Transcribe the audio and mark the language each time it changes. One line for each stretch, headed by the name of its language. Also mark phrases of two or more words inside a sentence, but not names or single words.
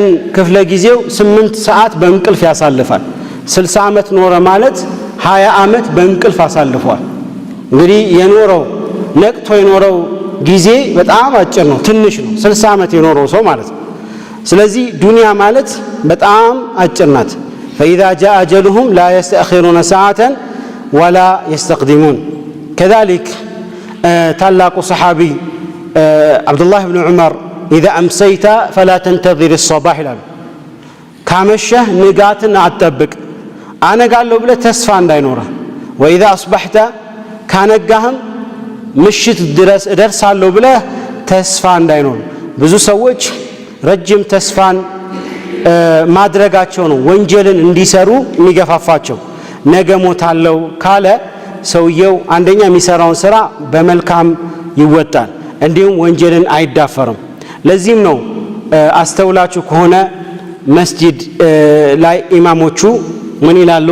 Amharic: ክፍለ ጊዜው 8 ሰዓት በእንቅልፍ ያሳልፋል። 60 ዓመት ኖረ ማለት 20 ዓመት በእንቅልፍ አሳልፏል። እንግዲህ የኖረው ነቅቶ የኖረው ጊዜ በጣም አጭር ነው፣ ትንሽ ነው 60 ዓመት የኖረው ሰው ማለት ነው። ስለዚህ ዱንያ ማለት በጣም አጭር ናት።
Arabic: فإذا جاء أجلهم لا يستأخرون ساعة ولا يستقدمون.
Amharic: كذلك ታላቁ ሰሓቢ ዓብዱላህ ብን ዑመር
Arabic: إذا أمسيت فلا تنتظر الصباح
Amharic: ይላሉ። ካመሸህ ንጋትን አትጠብቅ፣ አነጋለሁ ብለህ ተስፋ እንዳይኖርህ።
Arabic: وإذا أصبحت
Amharic: ካነጋህም ምሽት ድረስ እደርሳለሁ ብለህ ተስፋ እንዳይኖር። ብዙ ሰዎች ረጅም ተስፋን ማድረጋቸው ነው ወንጀልን እንዲሰሩ የሚገፋፋቸው። ነገ ሞታለሁ ካለ ሰውየው አንደኛ የሚሰራውን ስራ በመልካም ይወጣል፣ እንዲሁም ወንጀልን አይዳፈርም። ለዚህም ነው አስተውላችሁ ከሆነ መስጂድ ላይ ኢማሞቹ ምን ይላሉ?